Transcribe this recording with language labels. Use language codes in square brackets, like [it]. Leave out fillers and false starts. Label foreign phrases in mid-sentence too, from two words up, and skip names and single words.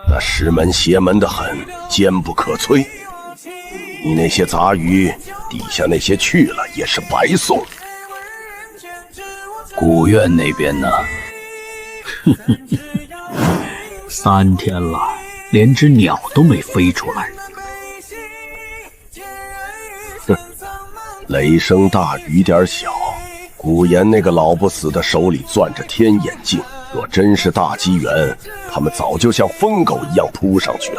[zh] 那師門邪門得很，堅不可摧。你那些雜魚，底下那些去了也是白送。古院那邊呢？3天了，連隻鳥都沒飛出來。雷聲大雨點小，古岩那個老不死的手裡攥着天眼鏡，若真是大機緣，他們早就像瘋狗一樣撲上去了。